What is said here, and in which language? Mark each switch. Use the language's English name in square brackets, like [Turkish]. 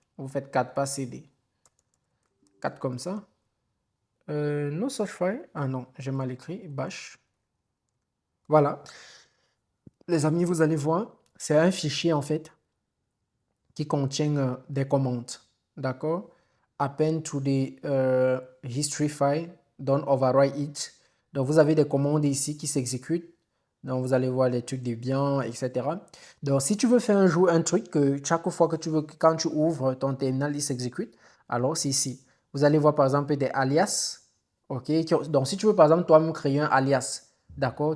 [French] Vous faites 4 pas cd. 4 comme ça. [English] No such file. [French] Ah non, j'ai mal écrit. Bash. Voilà. Les amis, vous allez voir. C'est un fichier en fait qui contient des commandes. D'accord? [English] Append to the history file, don't overwrite it. [French] Donc, vous avez des commandes ici qui s'exécutent. Donc, vous allez voir les trucs des biens, etc. Donc, si tu veux faire un truc que chaque fois que tu veux, quand tu ouvres ton terminal, il s'exécute, alors c'est ici. Vous allez voir par exemple des alias. Ok? Donc, si tu veux par exemple toi-même créer un alias, d'accord?